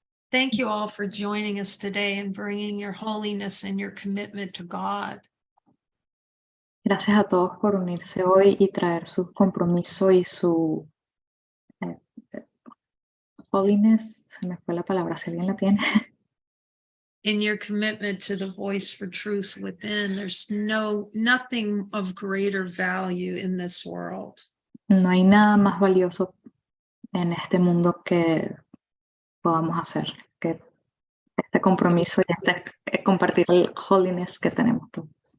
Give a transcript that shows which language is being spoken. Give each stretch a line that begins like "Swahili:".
English: Thank you all for joining us today and bringing your holiness and your commitment to God.
Spanish: Gracias a todos por unirse hoy y traer su compromiso y su holiness. Se me fue la palabra, si alguien la tiene.
English: In your commitment to the voice for truth within, there's nothing of greater value in this world.
Spanish: No hay nada más valioso en este mundo que podamos hacer, que este compromiso y este compartir el holiness que tenemos todos.